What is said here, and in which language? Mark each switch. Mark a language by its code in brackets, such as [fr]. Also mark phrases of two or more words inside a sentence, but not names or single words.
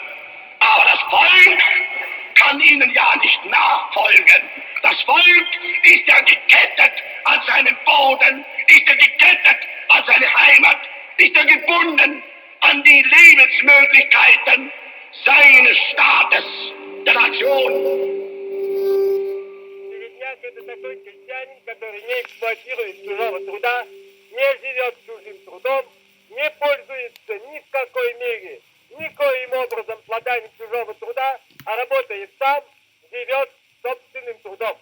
[de] Aber das Volk kann ihnen ja nicht nachfolgen. Das Volk ist ja gekettet an seinen Boden, ist ja gekettet an seine Heimat, ist ja gebunden an die Lebensmöglichkeiten seines Staates, der Nation. [ru] Это такой крестьянин, который не эксплуатирует чужого труда, не живет чужим трудом, не пользуется ни в какой мере, никоим образом плодами чужого труда, а работает сам, живет собственным трудом.